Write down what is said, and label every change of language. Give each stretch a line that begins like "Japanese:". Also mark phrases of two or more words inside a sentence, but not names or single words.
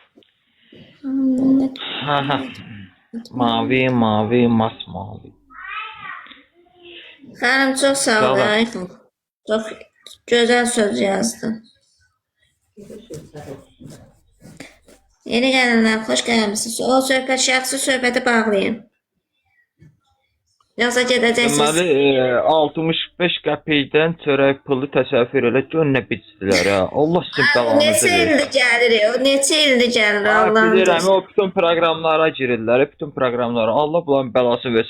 Turkish: Hə. Mavi, mavi, masmavi.
Azerbaijani: Xanım çok sağ ol. Sağ ol.
Turkish: Çok güzel söz yazdın. Yeni gelenler hoş gelmişsiniz.
Azerbaijani: O söhbət, şəxsi söhbəti bağlayın. Yoxsa gedəcəksiniz. Deməli 65 qəpikdən çörək pulu təsəvvür elə gör nə biçdilər ha. Allah sizin bəlanızı Neçə versin. ildir gəlir o? Neçə ildir gəlir Allah'ım. Bilirəm o bütün proqramlara girirlər, bütün proqramlara. Allah bunların bəlası versin.